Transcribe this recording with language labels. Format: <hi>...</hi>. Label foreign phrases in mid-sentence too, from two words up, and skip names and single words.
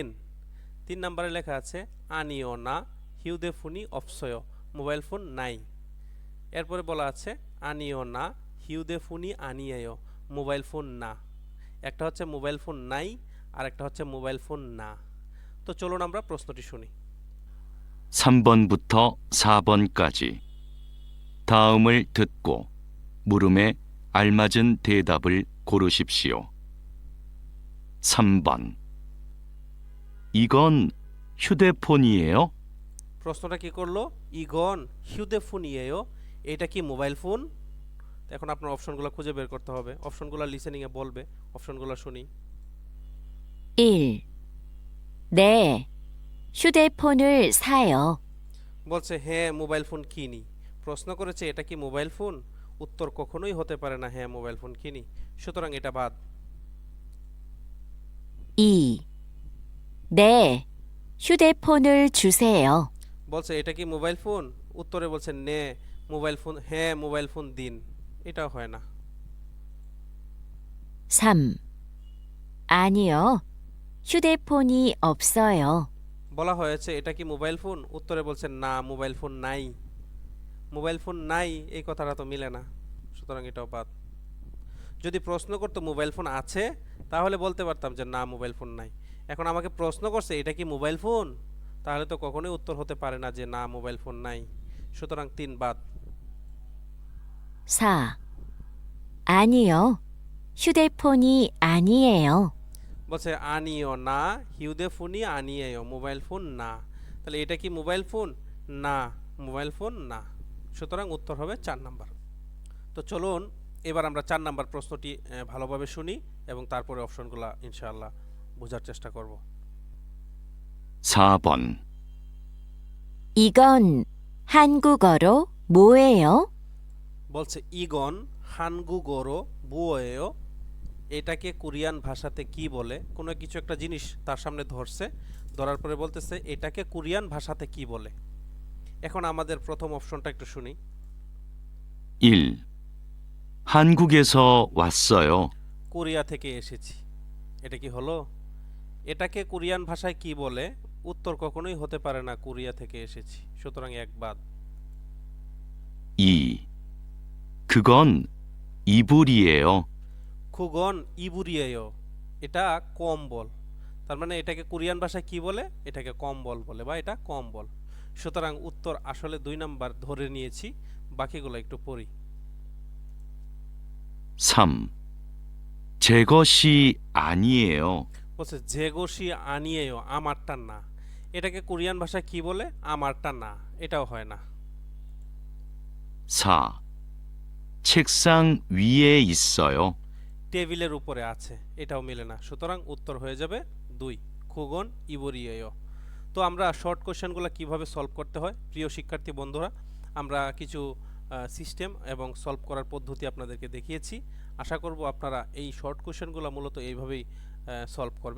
<bn>3 নম্বরে লেখা আছে</bn> <ko>아니요 휴대폰이 없어요,</ko> <bn>মোবাইল ফোন নাই। এরপরে বলা আছে</bn> <ko>아니요 휴대폰이 아니에요,</ko> <bn>মোবাইল ফোন না। একটা হচ্ছে মোবাইল ফোন নাই আর একটা হচ্ছে মোবাইল ফোন না। তো চলুন আমরা প্রশ্নটি শুনি।</bn> <ko>3번부터 4번까지 다음을 듣고 물음에 알맞은 대답을 고르십시오. 3번 이건 휴대폰이에요?</ko> <bn>প্রশ্নটা কি করলো?</bn> <ko>이건 휴대폰이에요,</ko> <bn>এটা কি মোবাইল ফোন? এখন আপনার অপশনগুলো খুঁজে বের করতে হবে, অপশনগুলো লিসেনিংয়ে বলবে, অপশনগুলো শুনি। 1.</bn> <ko>네, 휴대폰을 사요.</ko> <bn>বলছে হ্যাঁ মোবাইল ফোন কিনি। প্রশ্ন করেছে এটা কি মোবাইল ফোন? উত্তর কখনোই হতে পারে না হ্যাঁ মোবাইল ফোন কিনি, সুতরাং এটা বাদ। 2.</bn> <ko>네, 휴대폰을 주세요.</ko> <bn>বলছে এটা কি মোবাইল ফোন? উত্তরে বলছে নে মোবাইল ফোন, হ্যাঁ মোবাইল ফোন দিন, এটাও হয় না। 3.</bn> <ko>아니요, 휴대폰이 없어요.</ko> <bn>বলা হয়েছে এটা কি মোবাইল ফোন? উত্তরে বলছে না মোবাইল ফোন নাই। মোবাইল ফোন নাই এই কথাটা তো মিলে না, সুতরাং এটাও বাদ। যদি প্রশ্ন করতো মোবাইল ফোন আছে তাহলে বলতে পারতাম যে না মোবাইল ফোন নাই। এখন আমাকে প্রশ্ন করছে এটা কি মোবাইল ফোন, তাহলে তো কখনোই উত্তর হতে পারে না যে না মোবাইল ফোন নাই। সুতরাং 3 বাদ। 4.</bn> <ko>아니요. 휴대폰이 아니에요.</ko> <bn>বলছে</bn> <ko>아니요, 휴대폰이 아니에요,</ko> <bn>মোবাইল ফোন না। তাহলে এটা কি মোবাইল ফোন? না, মোবাইল ফোন না। সুতরাং উত্তর হবে 4 নাম্বার। তো চলুন এবার আমরা 4 নাম্বার প্রশ্নটি ভালোভাবে শুনি এবং তারপরে অপশনগুলো ইনশাআল্লাহ বোঝার চেষ্টা করব।</bn> <ko>4번. 이건 한국어로 뭐예요?</ko> <bn>বলছে</bn> <ko>이건 한국어로 뭐예요,</ko> <bn>এটাকে কোরিয়ান ভাষাতে কি বলে? কোনো কিছু একটা জিনিস তার সামনে ধরছে, ধরার পরে বলতেছে এটাকে কোরিয়ান ভাষাতে কি বলে। এখন আমাদের প্রথম অপশনটা একটু শুনি। 1.</bn> <ko>한국에서 왔어요.</ko> <bn>কোরিয়া থেকে এসেছি, এটা কি হলো? এটাকে কোরিয়ান ভাষায় কি বলে? উত্তর কখনোই হতে পারে না কোরিয়া থেকে এসেছি, সুতরাং 1 বাদ। 2.</bn> <ko>그건 이불이에요. 그건 이불이에요,</ko> <bn>এটা কম্বল। তার মানে এটাকে কোরিয়ান ভাষায় কি বলে? এটাকে কম্বল বলে, বা এটা কম্বল। সুতরাং উত্তর আসলে 2 নাম্বার ধরে নিয়েছি, বাকিগুলো একটু পড়ি। 3.</bn> <ko>제 것이 아니에요.</ko> <bn>বলছে</bn> <ko>제 것이 아니에요,</ko> <bn>আমারটা না। এটাকে কোরিয়ান ভাষায় কি বলে? আমারটা না, এটাও হয় না। 4.</bn> <ko>책상 위에 있어요.</ko> <bn>টেবিলের উপরে আছে, এটাও মিলে না। সুতরাং উত্তর হয়ে যাবে 2,</bn> <ko>그건 이불이에요.</ko> <bn>তো আমরা</bn> <en>short questions</en> <bn>কিভাবে সলভ করতে হয় প্রিয় শিক্ষার্থী বন্ধুরা, আমরা কিছু সিস্টেম এবং সলভ করার পদ্ধতি আপনাদেরকে দেখিয়েছি। আশা করব আপনারা এই</bn> <en>short questions</en> <bn>মূলত এইভাবেই সলভ করবেন।</bn>